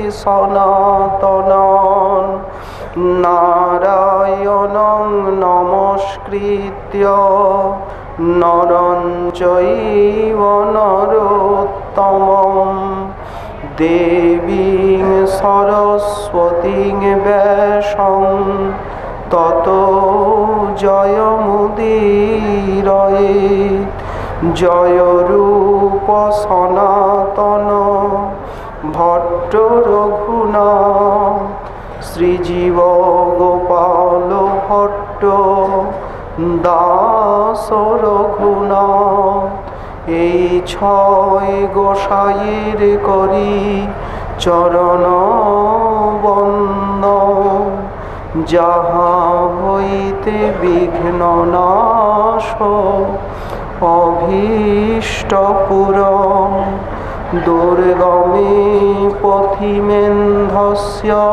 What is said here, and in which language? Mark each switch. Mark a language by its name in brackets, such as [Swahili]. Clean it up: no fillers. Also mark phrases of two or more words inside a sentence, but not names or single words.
[Sanskrit] सनातनान् नारायणं नमस्कृत्य नरं चैव नरोत्तमं देवीं सरस्वतीं व्यासं ततो जयमुदीरयेत्। [Bangla] জয় রূপ সনাতন ভট্ট রঘুনাথ শ্রীজীব গোপাল ভট্ট দাস রঘুনাথ এই ছয় গোসাইয়ের করি চরণ বন্দন যাহা হইতে বিঘ্ন নাশ অভীষ্ট পুরম [Sanskrit] দুর্গমে পথিমেন্ধস্য